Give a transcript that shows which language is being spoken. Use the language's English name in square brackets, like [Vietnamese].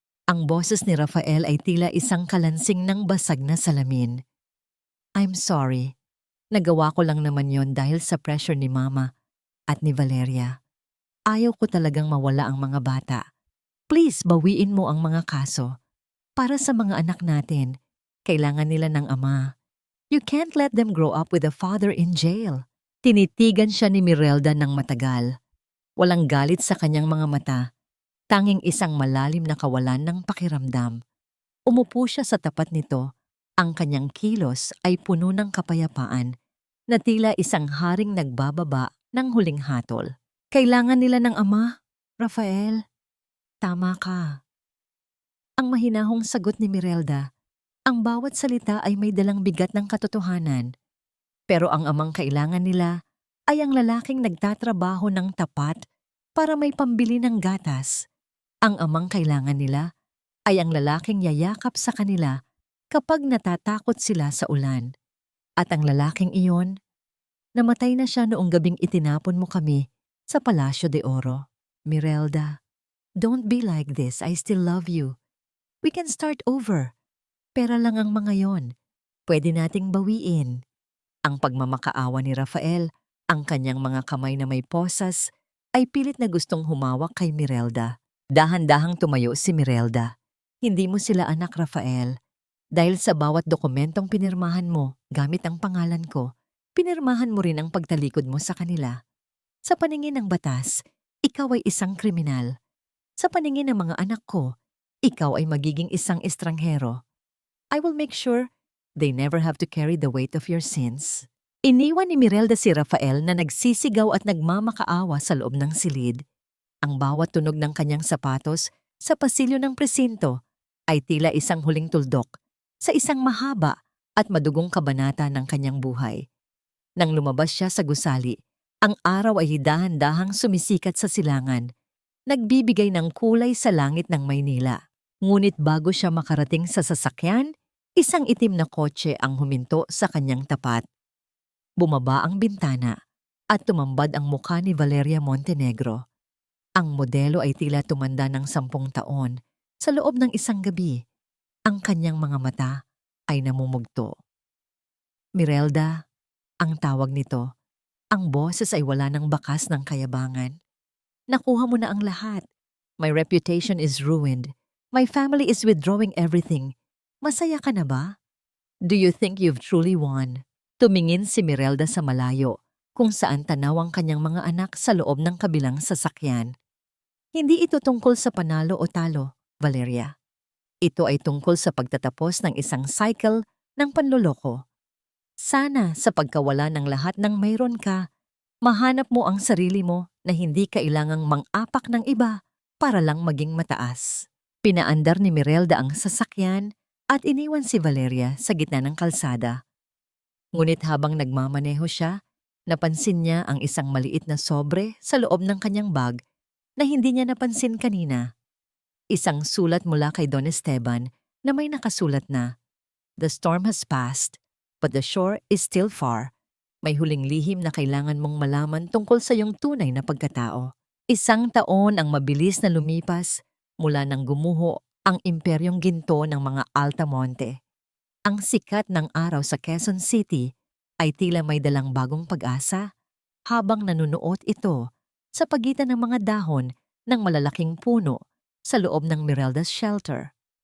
[Filipino] Ang boses ni Rafael ay tila isang kalansing ng basag na salamin. [English] I'm sorry. [Filipino] Nagawa ko lang naman yon dahil sa pressure ni Mama at ni Valeria. Ayaw ko talagang mawala ang mga bata. Please, bawiin mo ang mga kaso. Para sa mga anak natin, kailangan nila ng ama. [English] You can't let them grow up with a father in jail. [Filipino] Tinitigan siya ni Mirelda ng matagal. Walang galit sa kanyang mga mata. Tanging isang malalim na kawalan ng pakiramdam. Umupo siya sa tapat nito. Ang kanyang kilos ay puno ng kapayapaan na tila isang haring nagbababa ng huling hatol. Kailangan nila ng ama, Rafael. Tama ka. Ang mahinahong sagot ni Mirelda. Ang bawat salita ay may dalang bigat ng katotohanan. Pero ang amang kailangan nila ay ang lalaking nagtatrabaho ng tapat para may pambili ng gatas. Ang amang kailangan nila ay ang lalaking yayakap sa kanila kapag natatakot sila sa ulan. At ang lalaking iyon, namatay na siya noong gabing itinapon mo kami sa Palacio de Oro. [English] Mirelda, don't be like this. I still love you. We can start over. [Filipino] Pera lang ang mga yon. Pwede nating bawiin. Ang pagmamakaawa ni Rafael, ang kanyang mga kamay na may posas, ay pilit na gustong humawak kay Mirelda. Dahan-dahang tumayo si Mirelda. Hindi mo sila anak, Rafael. Dahil sa bawat dokumentong pinirmahan mo gamit ang pangalan ko, pinirmahan mo rin ang pagtalikod mo sa kanila. Sa paningin ng batas, ikaw ay isang kriminal. Sa paningin ng mga anak ko, ikaw ay magiging isang estranghero. [English] I will make sure they never have to carry the weight of your sins. [Filipino] Iniwan ni Mirelda si Rafael na nagsisigaw at nagmamakaawa sa loob ng silid. Ang bawat tunog ng kanyang sapatos sa pasilyo ng presinto ay tila isang huling tuldok sa isang mahaba at madugong kabanata ng kanyang buhay. Nang lumabas siya sa gusali, ang araw ay dahan-dahang sumisikat sa silangan, nagbibigay ng kulay sa langit ng Maynila. Ngunit bago siya makarating sa sasakyan, isang itim na kotse ang huminto sa kanyang tapat. Bumaba ang bintana at tumambad ang mukha ni Valeria Montenegro. Ang modelo ay tila tumanda ng 10 taon sa loob ng isang gabi. Ang kanyang mga mata ay namumugto. Mirelda, ang tawag nito. Ang boses ay wala ng bakas ng kayabangan. Nakuha mo na ang lahat. [English] My reputation is ruined. My family is withdrawing everything. [Filipino] Masaya ka na ba? [English] Do you think you've truly won? [Filipino] Tumingin si Mirelda sa malayo kung saan tanaw ang kanyang mga anak sa loob ng kabilang sasakyan. Hindi ito tungkol sa panalo o talo, Valeria. Ito ay tungkol sa pagtatapos ng isang cycle ng panloloko. Sana sa pagkawala ng lahat ng mayroon ka, mahanap mo ang sarili mo na hindi kailangang mang-apak ng iba para lang maging mataas. Pinaandar ni Mirelda ang sasakyan at iniwan si Valeria sa gitna ng kalsada. Ngunit habang nagmamaneho siya, napansin niya ang isang maliit na sobre sa loob ng kanyang bag na hindi niya napansin kanina. Isang sulat mula kay Don Esteban na may nakasulat na, [English] "The storm has passed, but the shore is still far." [Filipino] May huling lihim na kailangan mong malaman tungkol sa iyong tunay na pagkatao. 1 taon ang mabilis na lumipas mula nang gumuho ang imperyong ginto ng mga Altamonte. Ang sikat ng araw sa Quezon City ay tila may dalang bagong pag-asa habang nanunuot ito sa pagitan ng mga dahon ng malalaking puno sa loob ng Mirelda's shelter.